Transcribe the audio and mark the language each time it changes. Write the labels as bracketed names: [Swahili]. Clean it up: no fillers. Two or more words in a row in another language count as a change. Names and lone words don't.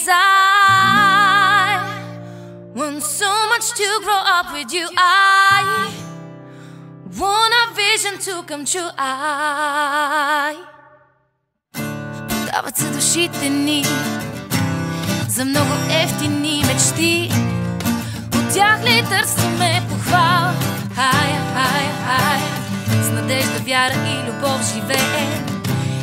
[English] I want so much to grow up with you. I want a vision to come true. [Bulgarian] Дават се душите ни за много ефтини мечти. От тях ли търсиме похвала? С надежда, вяра и любов живеем.